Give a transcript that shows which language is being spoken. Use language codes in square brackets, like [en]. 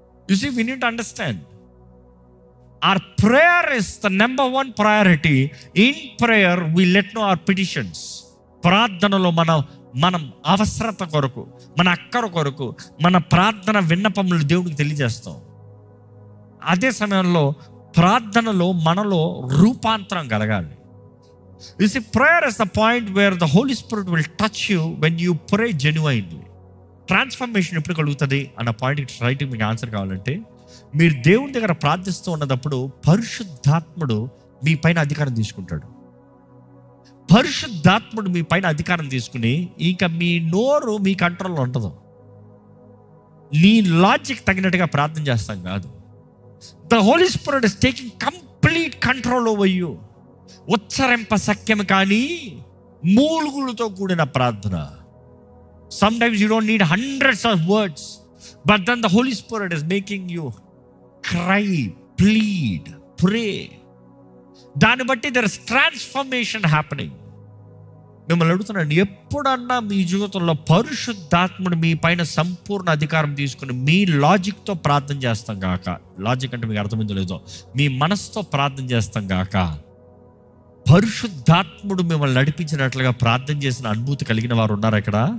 [en] You see, we need to understand our prayer is the number one priority. In prayer we let know our petitions. [te] ప్రార్థనలో మనం అవసరత కొరకు, మన అక్కర కొరకు, మన ప్రార్థన విన్నపములు దేవుడికి తెలియజేస్తాం. అదే సమయంలో ప్రార్థనలో మనలో రూపాంతరం కలగాలి. [en] You see, prayer is the point where the Holy Spirit will touch you when you pray genuinely. [te] Transformation ఎప్పుడు కలుగుతుంది అన్న పాయింట్కి రైట్ మీకు ఆన్సర్ కావాలంటే, మీరు దేవుని దగ్గర ప్రార్థిస్తూ ఉన్నప్పుడు పరిశుద్ధాత్ముడు మీ పైన అధికారం తీసుకుంటాడు. పరిశుద్ధాత్ముడు మీ పైన అధికారం తీసుకుని ఇంకా మీ నోరు మీ కంట్రోల్లో ఉండదు. నీ లాజిక్ తగినట్టుగా ప్రార్థన చేస్తాం కాదు. [en] The holy spirit is taking complete control over you. [te] ఉచ్చరింప సఖ్యం కానీ మూలుగులతో కూడిన ప్రార్థన. [en] Sometimes you don't need hundreds of words, but then the Holy Spirit is making you cry, plead, pray. [te] దాన్ని బట్టి [en] there is transformation happening. [te] మిమ్మల్ని అడుగుతున్నాను, ఎప్పుడన్నా మీ జీవితంలో పరిశుద్ధాత్ముడు మీ పైన సంపూర్ణ అధికారం తీసుకుని మీ లాజిక్తో ప్రార్థన చేస్తాం గాక, లాజిక్ అంటే మీకు అర్థమైందో లేదో, మీ మనసుతో ప్రార్థన చేస్తాం గాక, పరిశుద్ధాత్ముడు మిమ్మల్ని నడిపించినట్లుగా ప్రార్థన చేసిన అనుభూతి కలిగిన వారు ఉన్నారు ఇక్కడ?